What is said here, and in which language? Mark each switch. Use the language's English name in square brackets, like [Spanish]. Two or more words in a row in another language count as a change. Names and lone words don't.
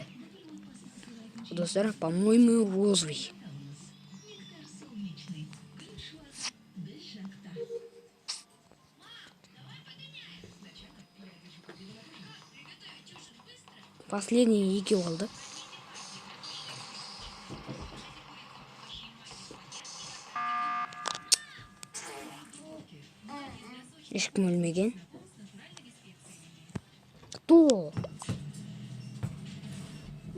[Kazakh] Достар, [Russian] по-моему, розовый. [Kazakh] Последний екеу қалды. Ешкім өлмеген. [Russian] Кто?